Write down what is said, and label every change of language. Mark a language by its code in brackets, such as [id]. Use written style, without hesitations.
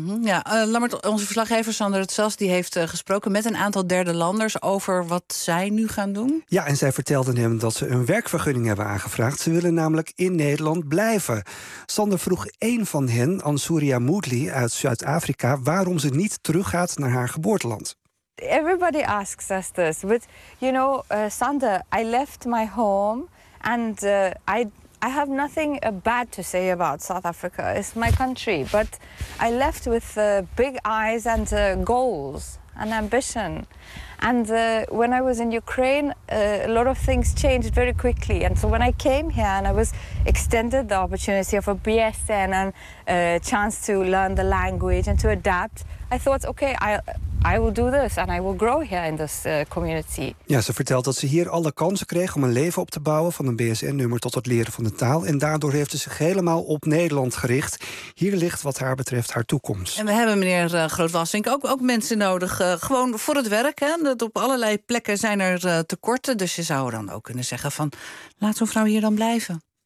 [nl] Mm-hmm. Ja, Lammert, onze verslaggever Sander Tsas, die heeft gesproken met een aantal derde landers over wat zij nu gaan doen. Ja, en zij vertelden hem dat ze een werkvergunning hebben aangevraagd. Ze willen namelijk in Nederland blijven. Sander vroeg één van hen, Ansuria Moodley uit Zuid-Afrika, waarom ze niet teruggaat naar haar geboorteland. [en] Everybody asks us this, but you know, Sander, I left my home and I have nothing bad to say about South Africa. It's my country, but I left with big eyes and goals and ambition. And when I was in Ukraine, a lot of things changed very quickly. And so when I came here and I was extended the opportunity of a BSN and a chance to learn the language and to adapt, I thought, okay, I will do this and I will grow here in this community. [nl] Ja, ze vertelt dat ze hier alle kansen kreeg om een leven op te bouwen, van een BSN-nummer tot het leren van de taal. En daardoor heeft ze zich helemaal op Nederland gericht. Hier ligt wat haar betreft haar toekomst. En we hebben, meneer Groot-Wassink, ook mensen nodig. Gewoon voor het werk. Hè? Dat op allerlei plekken zijn er tekorten. Dus je zou dan ook kunnen zeggen van, laat zo'n vrouw hier dan blijven.